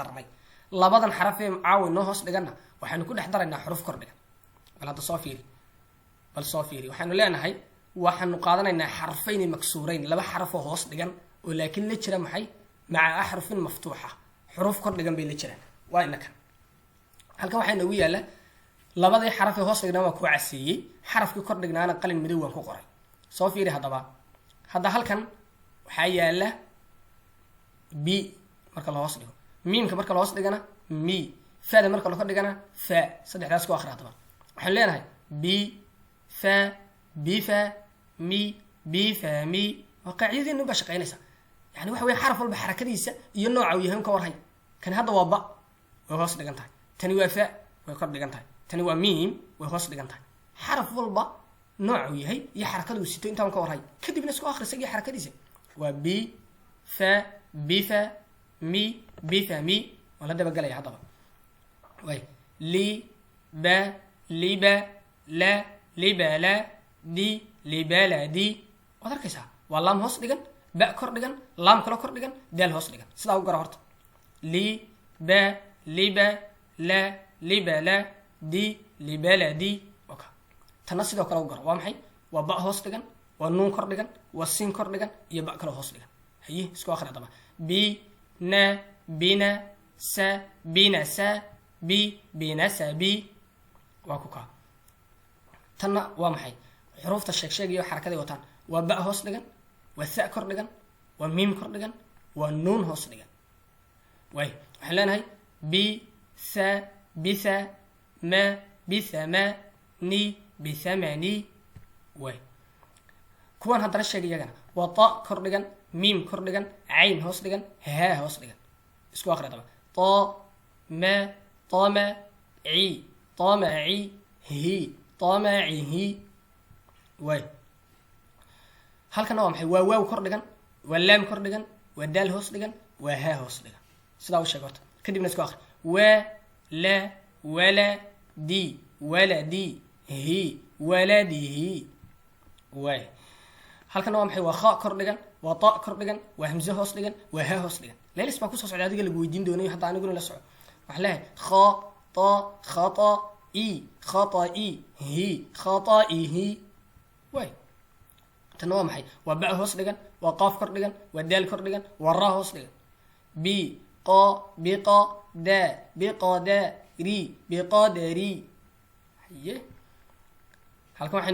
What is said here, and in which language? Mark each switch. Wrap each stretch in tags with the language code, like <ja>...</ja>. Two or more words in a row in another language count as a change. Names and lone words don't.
<so>darnay labadan xaraf ee caawi noo hoos dhigana waxaynu ku dhex daraynaa xuruuf kor dhigan bal hadda soo fiiri waxaynu leenahay waxaanu qaadanaynaa xarfayni maksuurayn laba xarafoo hoos dhigan oo laakiin la jira maxay maca axrufin maftuuxa xuruuf kor dhigan bay la jiraan waa inakan halkan waxaa noogu yaalla labadii xaraf ee hoos dhignaa waa ku caseeyey xarafkii kor dhignaana qalin madow waan ku qoray soo fiiri haddaba hadda halkan waxaa yaalla b marka la hoos dhigo miimka marka la hoos dhigana mi fada marka lakor dhigana fa saddexdaas ku akhri haddaba waxaanu leenahay b fa b fa mi b fa mi waa qaacidadeenu baa shaqeynaysa yani waxa weye xaraf walba xarakadiisa iyo nooca uu yahay un ka warhay kani hadda waa ba way hoos dhigan tahay tani waa fa way kor dhigan tahay tani waa miim way hoos dhigan tahay xaraf walba nooca uu yahay iyo xarakada uu sito intaan ka warhay kadibna isku akhri isagii xarakadiisa waa b fa b fa mi b fa mi waan la dabagelaya haddaba way li ba liba la libala di libala di waad arkaysaa waa laam hoos dhigan ba kor dhigan laam kalo kor dhigan daal hoos dhigan sidaa u gara horta li ba liba la libala di libala di oka tanna sidoo kale u garo waa maxay waa ba hoos dhigan waa nuun kor dhigan waa siin kor dhigan iyo ba kaloo hoos dhigan haye isku akhri haddaba bi na bina sa bina sa bi bina sa bi waa ku kaa tanna waa maxay xuruufta sheeg iyo xarakaday wataan waa ba hoos dhigan waa sa kor dhigan waa miim kor dhigan waa nuun hoos dhigan waay waxaan leenahay bi sa bisa ma bisama ni bisamani waay kuwan haddana sheeg iyagana waa ta kor dhigan miim kor dhigan cayn hoos dhigan haa hoos dhigan isku akhri طبعا طا ما طامع عي طامعي هي طامعه واي halkan waa maxay waa waaw kor dhigan waa laam kor dhigan waa daal hoos dhigan waa haa hoos dhigan sidaa u sheeg horta kadibna isku akhri waa la wala di waladi hi waladihi waay halkan waa maxay waa kha kor dhigan waa ta kor dhigan waa hamza hoos dhigan waa haa hoos dhigan leelis baa ku soo socda adiga lagu weydiin doonayo hadda aniguna la soco waxa leeyahay kha ta khata i khata'i hi khata'ihi waay tan waa maxay waa ba hoos dhigan waa qaaf kor dhigan waa daal kor dhigan waa ra hoos dhigan bi qa biqa da biqada ri biqadari haye halkan waxay</so>